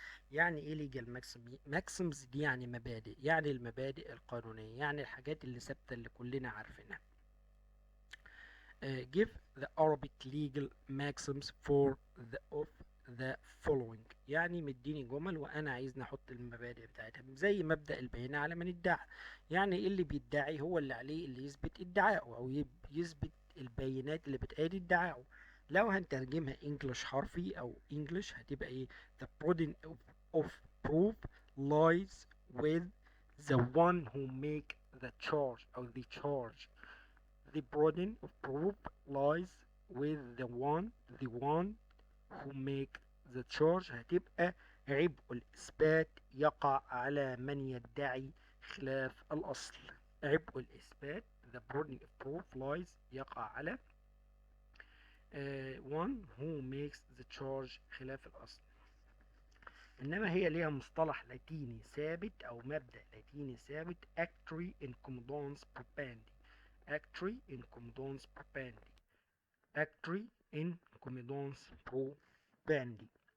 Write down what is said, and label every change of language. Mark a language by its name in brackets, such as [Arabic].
[Arabic] يعني ايه legal maxims دي؟ يعني مبادئ، يعني المبادئ القانونية، يعني الحاجات اللي ثابتة اللي كلنا عارفينها. [English] give the Arabic legal maxims for the following. [Arabic] يعني مديني جمل وانا عايز نحط المبادئ بتاعتها، زي مبدأ البينة على من ادعى. يعني اللي بيدعي هو اللي عليه اللي يثبت ادعائه او يثبت البينات اللي بتأيد ادعائه. لو هنترجمها انجلش حرفي او انجلش هتبقى ايه؟ [English] the burden of proof lies with the one who make the charge or the charge. The burden of proof lies with the one who make the charge. [Arabic] هتبقى عبء الإثبات يقع على من يدعي خلاف الأصل. عبء الإثبات [English] the burden of proof lies [Arabic] يقع على [English] one who makes the charge [Arabic] خلاف الأصل. إنما هي ليها مصطلح لاتيني ثابت أو مبدأ لاتيني ثابت actui incommodans probandi.